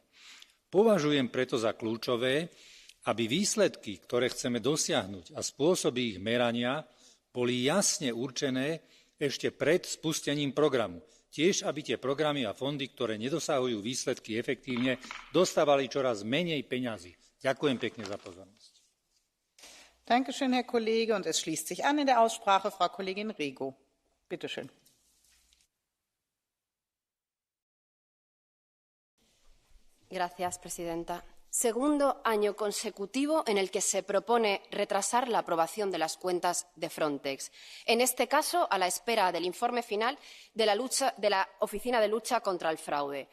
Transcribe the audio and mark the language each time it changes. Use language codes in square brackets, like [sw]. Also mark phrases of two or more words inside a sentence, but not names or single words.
[sk] Považujem preto za kľúčové, aby výsledky, ktoré chceme dosiahnuť a spôsoby ich merania, boli jasne určené ešte pred spustením programu. Tiež, aby tie programy a fondy, ktoré nedosahujú výsledky efektívne, dostávali čoraz menej peňazí. Ďakujem pekne za pozornosť. [de] Dankeschön, Herr Kollege. Und es schließt sich an in der Aussprache Frau Kollegin Rego. Bitte schön. [es] Gracias, presidenta. Segundo año consecutivo en el que se propone retrasar la aprobación de las cuentas de Frontex. En este caso, a la espera del informe final de la Oficina de Lucha contra el Fraude.